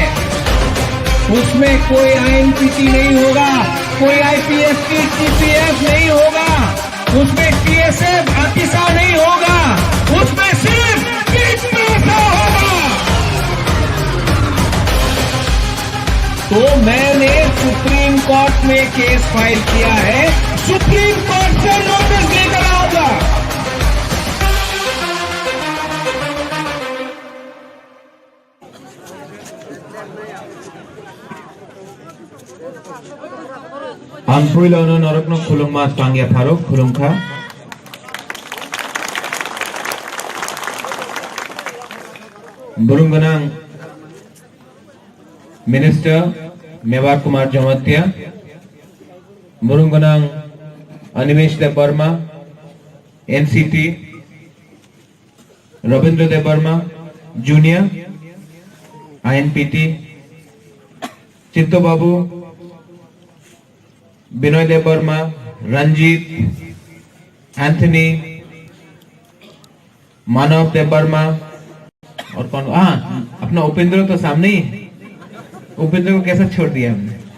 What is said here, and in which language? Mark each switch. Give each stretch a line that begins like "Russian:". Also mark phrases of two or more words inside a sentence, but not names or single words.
Hindi: उसमें कोई आईएनपीटी नहीं होगा, कोई आईपीएफटी टीपीएफ नहीं होगा, उसमें टीएसएफ आतिशा नहीं होगा, उसमें सिर्फ टीपीएफ होगा। तो मैंने सुप्रीम कोर्ट में केस फाइल किया है, सुप्रीम कोर्ट से नोटिस लेकर आऊंगा।
Kok Borok: Ang puila no norok no khulung ma tangya pharok khulung kha. Burungganang Minister Mewar Kumar Jamatia, Burungganang Animesh De Burma, NCT, Rabindra De Burma, Junior, INPT, Chitto Babu,
Hindi: बिनोय देव वर्मा, रंजीत, एंथनी, मानव देव वर्मा और कौन? अपना उपेंद्र तो सामने ही। उपेंद्र को कैसे छोड़ दिया हमने?